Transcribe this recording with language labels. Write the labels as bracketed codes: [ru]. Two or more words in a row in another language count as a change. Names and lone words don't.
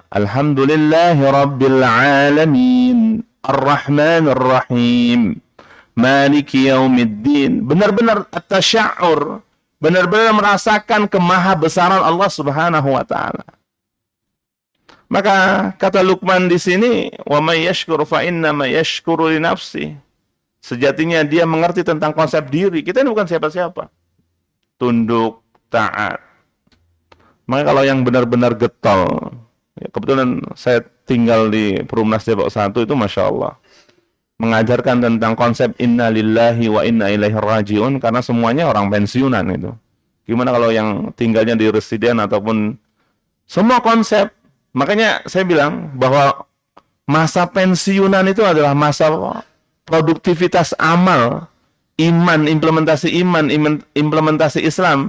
[ar] الحمد لله رب العالمين، الرحمن الرحيم، مالك يوم الدين. [id] Benar-benar at-tasya'ur, benar-benar merasakan kemahabesaran Allah [ar] سبحانه وتعالى. [id] Maka kata Luqman di sini, [ar] ومن يشكر فإنما يشكر لنفسه. [id] Sejatinya dia mengerti tentang konsep diri. Kita ini bukan siapa-siapa. Tunduk, taat. Maka kalau yang benar-benar getol, ya kebetulan saya tinggal di Perumnas Depok 1 itu [ar] ما شاء الله. [id] Mengajarkan tentang konsep [ar] إنا لله وإنا إليه راجعون, [id] karena semuanya orang pensiunan itu. Gimana kalau yang tinggalnya di residen ataupun semua konsep. Makanya saya bilang bahwa masa pensiunan itu adalah masa produktivitas amal, iman, implementasi Islam.